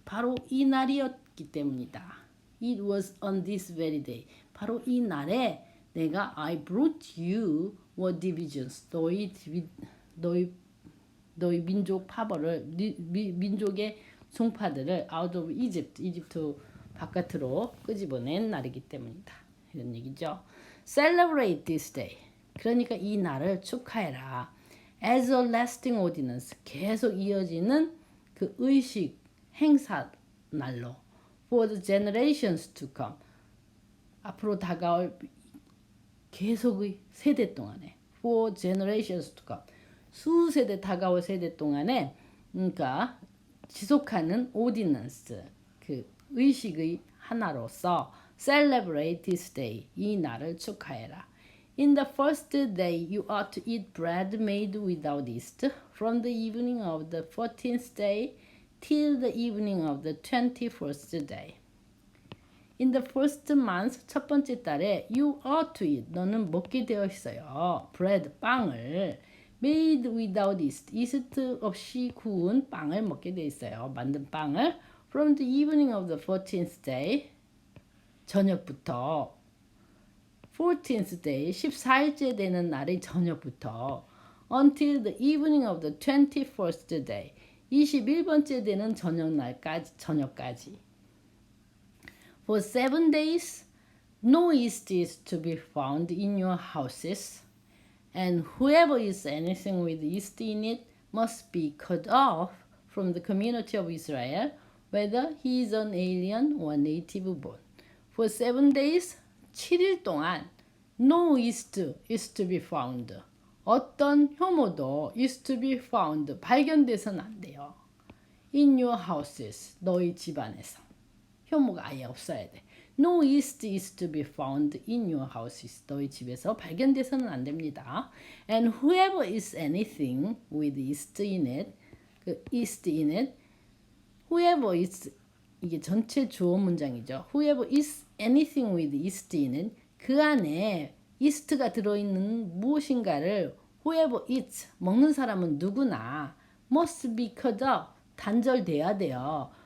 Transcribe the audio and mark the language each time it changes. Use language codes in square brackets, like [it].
[ko] 바로 이 날이었기 때문이다. [en] It was on this very day. [ko] 바로 이 날에 내가 [en] I brought you your divisions. [ko] 너희 민족 파벌을, 민족의 종파들을 [en] out of Egypt, [ko] 이집트 바깥으로 끄집어낸 날이기 때문이다. 이런 얘기죠. [en] Celebrate this day. [ko] 그러니까 이 날을 축하해라. [en] As a lasting ordinance. [ko] 계속 이어지는 그 의식, 행사 날로. [en] For the generations to come. [ko] 앞으로 다가올 계속의 세대 동안에. [en] For generations to come. [ko] 수세대 다가올 세대 동안에, 그러니까 지속하는 ordinance, 그 의식의 하나로서 [en] celebrate this day. [ko] 이 날을 축하해라. [en] In the first day you ought to eat bread made without yeast from the evening of the 14th day till the evening of the 21st day. In the first month, [ko] 첫 번째 달에 [en] you ought to eat, [ko] 너는 먹게 되어 있어요. bread, 빵을 [en] made without yeast, [ko] 이스트 없이 구운 빵을 먹게 되어 있어요. 만든 빵을 [en] from the evening of the 14th day, [ko] 저녁부터 14th day, 14일째 되는 날의 저녁부터 [en] until the evening of the 21st day, [ko] 21번째 되는 저녁까지. [en] For 7 days, no yeast is to be found in your houses, and whoever eats anything with yeast in it must be cut off from the community of Israel, whether he is an alien or native born. For 7 days, [ko] 7일 동안 [en] no yeast is to be found. [ko] 어떤 효모도 [en] is to be found, [ko] 발견돼서는 안 돼요. [en] In your houses, [ko] 너희 집안에서. 효모가 아예 없어야 돼. [en] No yeast is to be found in your houses. [ko] 너희 집에서 발견돼서는 안 됩니다. [en] And whoever eats anything with yeast in it, yeast in it, whoever eats, [ko] 이게 전체 주어 문장이죠. [en] Whoever eats anything with yeast in it, [ko] 그 안에 [en] yeast가 [ko] 들어있는 무엇인가를 [en] whoever eats, [ko] 먹는 사람은 누구나 [en] must be cut off, [ko] 단절돼야 돼요.